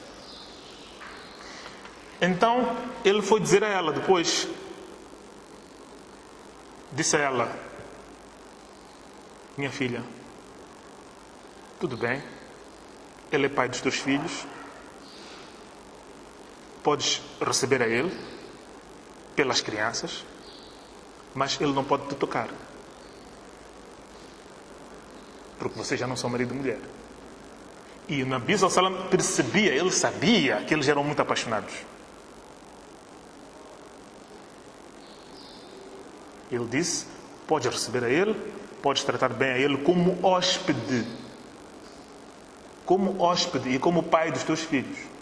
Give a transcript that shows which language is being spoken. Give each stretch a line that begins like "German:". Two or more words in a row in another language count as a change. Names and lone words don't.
Portuguese: Então, ele foi dizer a ela depois, disse a ela: "Minha filha, tudo bem, ele é pai dos teus filhos, podes receber a ele pelas crianças, mas ele não pode te tocar, porque vocês já não são marido e mulher." E o Nabi
Arabic: صلى الله عليه وسلم
Portuguese: percebia, ele sabia que eles eram muito apaixonados. Ele disse: "Podes receber a ele, podes tratar bem a ele como hóspede e como pai dos teus filhos.